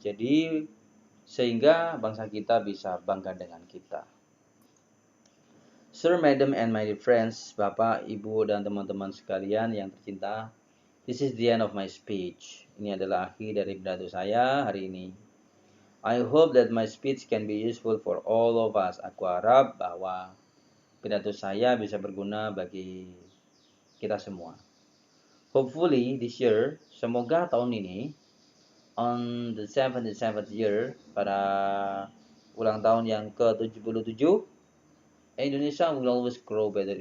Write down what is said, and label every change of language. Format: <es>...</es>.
<id>Jadi sehingga bangsa kita bisa bangga dengan kita.</id> <en>Sir, Madam, and my dear friends,</en> <id>Bapak, Ibu, dan teman-teman sekalian yang tercinta,</id> <en>this is the end of my speech.</en> <id>Ini adalah akhir dari pidato saya hari ini.</id> <en>I hope that my speech can be useful for all of us.</en> <id>Aku harap bahwa pidato saya bisa berguna bagi kita semua.</id> <en>Hopefully this year,</en> <id>semoga tahun ini,</id> <en>on the 77th year,</en> <id>pada ulang tahun yang ke-77,</id> <en>Indonesia will always grow better.</en>